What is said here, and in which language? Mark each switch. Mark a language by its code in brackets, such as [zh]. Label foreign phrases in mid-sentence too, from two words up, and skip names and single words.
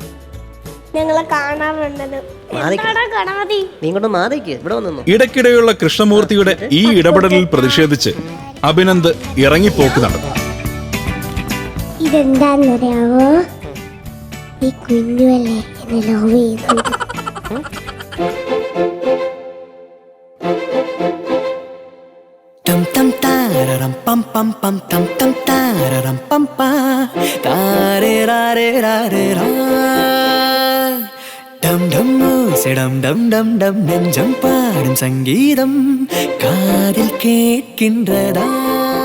[ml] ഞങ്ങളെ കാണാറുണ്ടല്ലോ. ഇടയ്ക്കിടെയുള്ള കൃഷ്ണമൂർത്തിയുടെ ഈ ഇടപെടലിൽ പ്രതിഷേധിച്ച് അഭിനന്ദ് ഇറങ്ങിപ്പോക്ക് നടന്നു. ഇതെന്താന്നറിയാവോ? ഈ കുഞ്ഞുവല്ലേ എന്നെ ലവ് ചെയ്യുന്നുണ്ട്. Tam tam tararam pam pam pam tam tam tararam pam pa tare rare rare ra dum dum sedam dum dum dum [ta] நெஞ்சம் பாடும் சங்கீதம் காதில் கேட்கின்றதா.